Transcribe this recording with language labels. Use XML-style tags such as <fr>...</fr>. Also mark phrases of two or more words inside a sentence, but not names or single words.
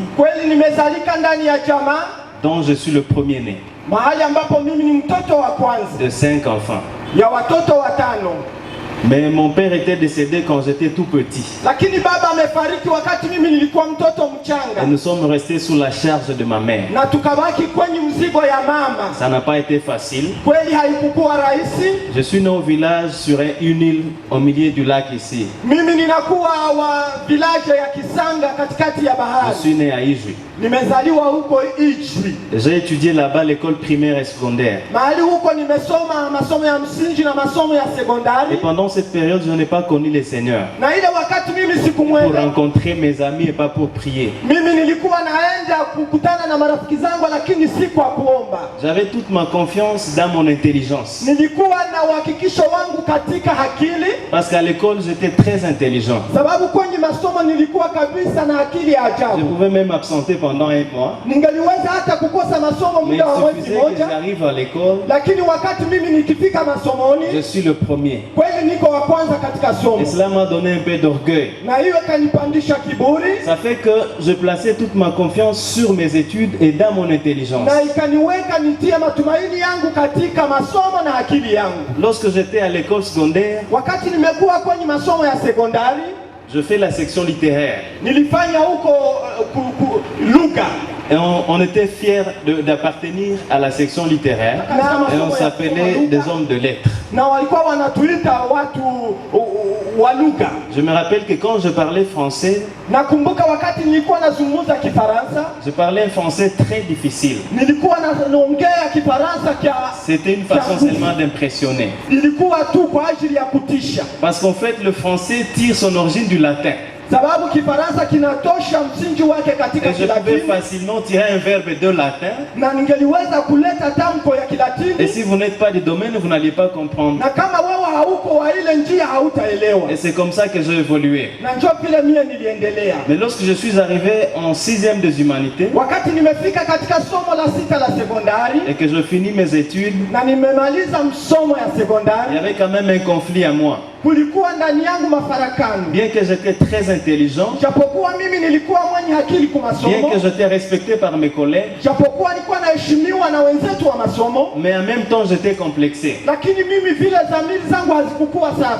<sw>Kweli nimezalika ndani ya jamaa</sw> <fr>dont je suis le premier-né</fr> <sw>mahali ambapo mimi ni mtoto wa kwanza</sw> <fr>de 5 enfants.</fr> <sw>ya watoto watano,</sw> <fr>Mais mon père était décédé quand j'étais tout petit.</fr> <sw>lakini baba amefariki wakati mimi nilikuwa mtoto</sw> <fr>Et</fr> <sw>mchanga,</sw> <fr>nous sommes restés sous la charge de ma mère.</fr> <sw>na tukabaki kwenye mzigo ya mama.</sw> <fr>Ça n'a pas été facile.</fr> <sw>Kweli haikukuwa rahisi.</sw> <fr>Je suis né au village sur une île au milieu du lac ici.</fr> <sw>Mimi ninakuwa wa village ya Kisanga katikati ya</sw> <fr>Je</fr> <sw>bahari.</sw> <fr>suis né à Ijwi.</fr> <sw>Nimezaliwa huko Ijwi.</sw> <fr>J'ai étudié là-bas l'école primaire et secondaire.</fr> <sw>Mahali huko nimesoma masomo ya msingi na masomo ya</sw> <fr>Et</fr> <sw>sekondari.</sw> <fr>pendant cette période, je n'ai pas connu le Seigneur.</fr> <sw>Na ile wakati mimi</sw> <fr>Pour</fr> <sw>sikumwenda,</sw> <fr>rencontrer mes amis et pas pour prier.</fr> <sw>mimi nilikuwa naenda kukutana na marafiki zangu, lakini si kwa kuomba.</sw> <fr>J'avais toute ma confiance dans mon intelligence.</fr> <sw>Nilikuwa na uhakikisho wangu katika akili,</sw> <fr>Parce qu'à l'école, j'étais très intelligent.</fr> <sw>sababu kwenye masomo nilikuwa kabisa na akili ya</sw> <fr>Je</fr> <sw>ajabu.</sw> <fr>pouvais même absenter pendant un mois.</fr> <sw>Ningeliweza hata kukosa masomo</sw> <fr>Mais</fr> <sw>muda wa</sw> <fr>il</fr> <sw>mwezi</sw> <fr>suffisait que</fr> <sw>moja,</sw> <fr>j'arrive à l'école,</fr> <sw>lakini wakati mimi nikifika</sw> <fr>je</fr> <sw>masomoni,</sw> <fr>suis le premier.</fr> <sw>kweli niko wa kwanza katika somo,</sw> <fr>Et cela m'a donné un peu d'orgueil.</fr> <sw>na hiyo kanipandisha kiburi</sw> <fr>Ça fait que je plaçais toute ma confiance sur mes études et dans mon intelligence.</fr> <sw>na ikaniweka nitie matumaini yangu katika masomo na akili yangu.</sw> <fr>Lorsque j'étais à l'école secondaire,</fr> <sw>Wakati nimekuwa kwenye masomo ya sekondari,</sw> <fr>je fais la section littéraire.</fr> <sw>nilifanya huko lugha</sw> <fr>Et on était fiers d'appartenir à la section littéraire. Et on s'appelait des hommes de lettres.</fr> <sw>na walikuwa wanatuita watu wa lugha.</sw> <fr>Je me rappelle que quand je parlais français,</fr> <sw>Nakumbuka wakati nilikuwa nazungumza Kifaransa,</sw> <fr>je parlais un français très difficile.</fr> <sw>nilikuwa naongea Kifaransa kia</sw> <fr>C'était une façon seulement d'impressionner.</fr> <sw>ilikuwa tu kwa ajili ya kutisha,</sw> <fr>Parce qu'en fait, le français tire son origine du latin.</fr> <sw>sababu Kifaransa kinatosha msingi wake katika</sw> <fr>Et je pouvais</fr> <sw>Kilatini,</sw> <fr>facilement tirer un verbe de latin.</fr> <sw>na ningeliweza kuleta tamko ya</sw> <fr>Et</fr> <sw>Kilatini,</sw> <fr>si vous n'êtes pas du domaine, vous n'allez pas comprendre.</fr> <sw>na kama wewe hauko wa ile njia hautaelewa.</sw> <fr>Et c'est comme ça que j'ai évolué.</fr> <sw>Na njoo vile mie niliendelea.</sw> <fr>Mais lorsque je suis arrivé en 6e des humanités</fr> <sw>Wakati nimefika katika somo la sita la sekondari</sw> <fr>et que je finis mes études,</fr> <sw>na nimemaliza msomo ya</sw> <fr>il y</fr> <sw>sekondari,</sw> <fr>avait quand même un conflit à moi.</fr> <sw>kulikuwa ndani yangu mafarakano.</sw> <fr>Bien que j'étais très intelligent,</fr> <sw>Japokuwa mimi nilikuwa mwenye akili kwa</sw> <fr>bien</fr> <sw>masomo,</sw> <fr>que j'étais respecté par mes collègues,</fr> <sw>japokuwa nilikuwa naheshimiwa na wenzetu wa masomo,</sw> <fr>mais en même temps j'étais complexé.</fr> <sw>lakini mimi vile dhamiri zangu hazikuwa safi,</sw>